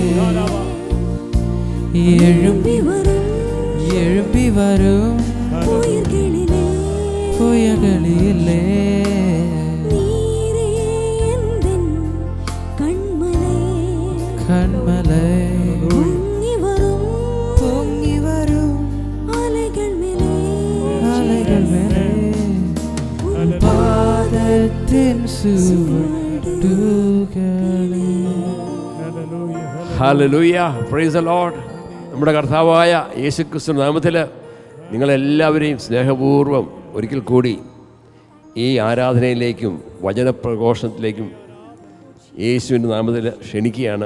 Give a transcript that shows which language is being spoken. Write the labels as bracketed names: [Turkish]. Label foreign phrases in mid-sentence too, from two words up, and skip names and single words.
[Tamil] எழும்பி வரும் புயல்களிலே கண்மலை பொங்கி வரும் அலைகள் மேலே பாதத்தின் சுவடுகளே. [English] Hallelujah, praise the Lord. [Malayalam] നമ്മുടെ കർത്താവായ യേശുക്രിസ്തു നാമത്തിൽ നിങ്ങളെല്ലാവരെയും സ്നേഹപൂർവ്വം ഒരിക്കൽ കൂടി ഈ ആരാധനയിലേക്കും വചനപ്രഘോഷണത്തിലേക്കും യേശുവിൻ്റെ നാമത്തിൽ ക്ഷണിക്കുകയാണ്.